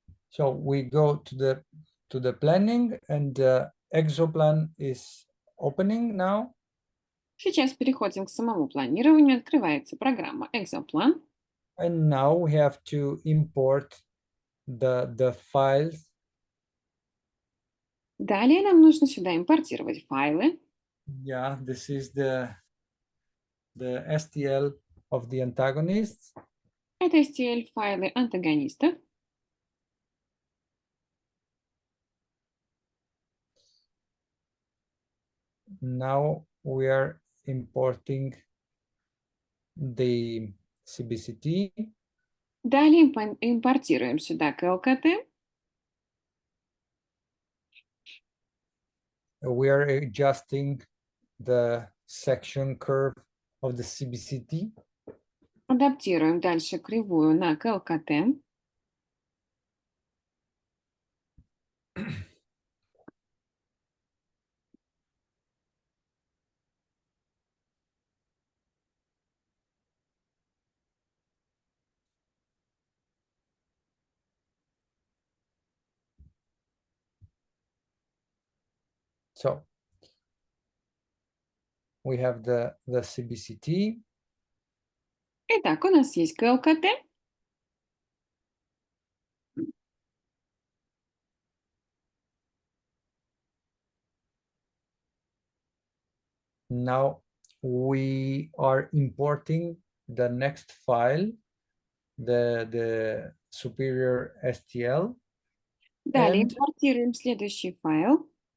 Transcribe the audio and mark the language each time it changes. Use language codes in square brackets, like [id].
[en] So we go to the planning, and the exoplan is opening now. [ru] Сейчас переходим к самому планированию. Открывается программа «Экзоплан». [en] And now we have to import the files. [ru] Далее нам нужно сюда импортировать файлы. [en] Yeah, this is the STL of the antagonists. [ru] Это STL-файлы антагонистов. [en] Now we are importing the CBCT. [ru] Далее импортируем сюда КЛКТ. [en] We are adjusting the section curve of the CBCT. [ru] Адаптируем дальше кривую на КЛКТ. [en] So we have the CBCT. [ru] Итак, у нас есть КЛКТ. [en] Now we are importing the next file, the superior STL. [ru] Далее импортируем следующий файл.